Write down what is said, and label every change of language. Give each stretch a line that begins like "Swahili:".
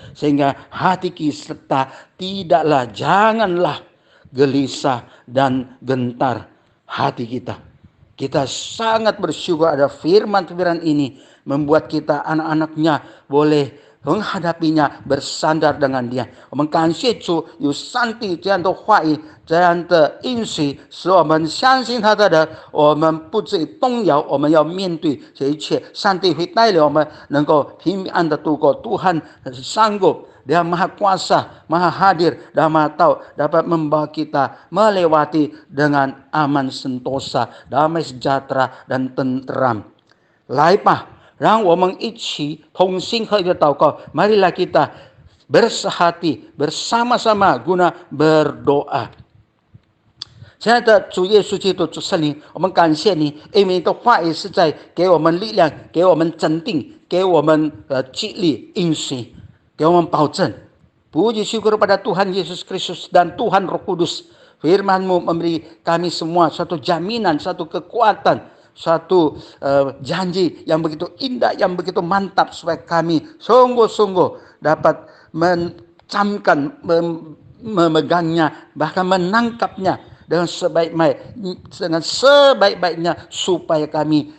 Indonesian: Sehingga hati kita tidaklah, janganlah gelisah dan gentar hati kita. Kita sangat bersyukur ada firman-firman ini membuat kita anak-anaknya boleh menghadapinya, bersandar dengan dia.
Chinese: 我们感谢主有上帝这样的话语，这样的应许，使我们相信他的人，我们不至于动摇。我们要面对这一切，上帝会带领我们能够平安的度过。
Indonesian: Tuhan sanggup, dia maha kuasa, maha hadir dan maha tahu, dapat membawa kita melewati dengan aman sentosa, damai sejahtera dan tentram.
Chinese: 来吧，让我们一起同心合一的祷告。
Indonesian: Marilah kita bersehati bersama-sama guna berdoa.
Chinese: 亲爱的主耶稣基督，主圣灵，我们感谢你，因为你的话语是在给我们力量，给我们坚定，给我们激励应许，给我们保证。
Indonesian: Puji syukur kepada Tuhan Yesus Kristus dan Tuhan Roh Kudus. Firman-Mu memberi kami semua satu jaminan, satu kekuatan, satu janji yang begitu indah, yang begitu mantap, supaya kami sungguh-sungguh dapat mencamkan, memegangnya, bahkan menangkapnya dengan sebaik-baiknya, supaya kami